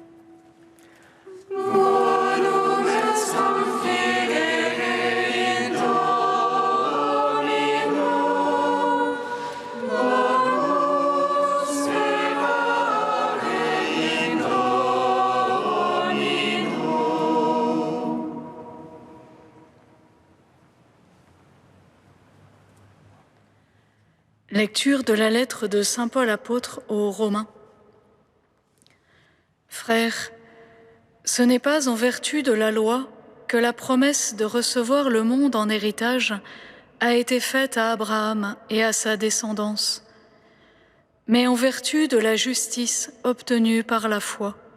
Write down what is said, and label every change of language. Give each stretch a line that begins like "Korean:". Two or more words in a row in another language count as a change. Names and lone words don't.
Latin: Bonum est confidere in Domino, bonum sperare in Domino.
French: Lecture de la lettre de saint Paul apôtre aux Romains. Frères, ce n'est pas en vertu de la loi que la promesse de recevoir le monde en héritage a été faite à Abraham et à sa descendance, mais en vertu de la justice obtenue par la foi.